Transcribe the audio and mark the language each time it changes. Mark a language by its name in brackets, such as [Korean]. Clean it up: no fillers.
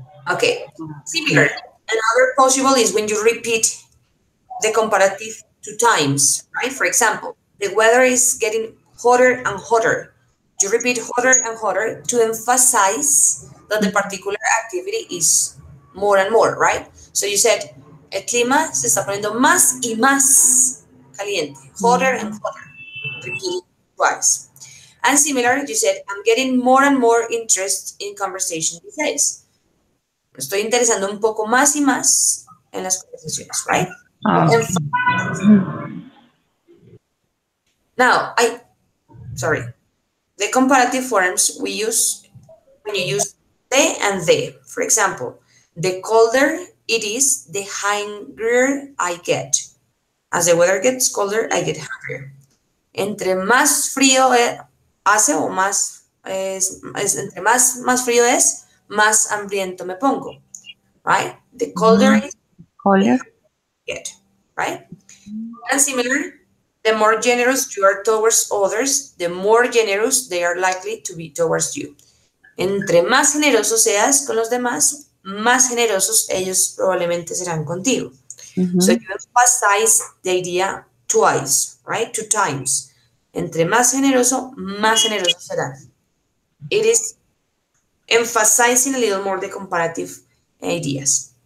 [English] Okay, similar. Another possible is when you repeat the comparative 2 times, right? For example, the weather is getting hotter and hotter. You repeat hotter and hotter to emphasize that the particular activity is more and more, right? So you said, [Spanish] el clima se está poniendo más y más caliente, [English] hotter and hotter. Repeat it twice. And similar, you said, I'm getting more and more interest in conversation these days. [Spanish] Me estoy interesando un poco más y más en las conversaciones, right? [English] Now, sorry, the comparative forms we use when you use the and the. For example, the colder it is, the hungrier I get. As the weather gets colder, I get hungrier. [Spanish] Entre más frío hace o más entre más frío es, más hambriento me pongo. [English] Right? The colder it is, Color. get. Right? And similar, the more generous you are towards others, the more generous they are likely to be towards you. [Spanish] Entre más generoso seas con los demás, más generosos ellos probablemente serán contigo. [English] So you emphasize the idea twice, right? 2 times. [Spanish] Entre más generoso será. [English] It is emphasizing a little more the comparative ideas.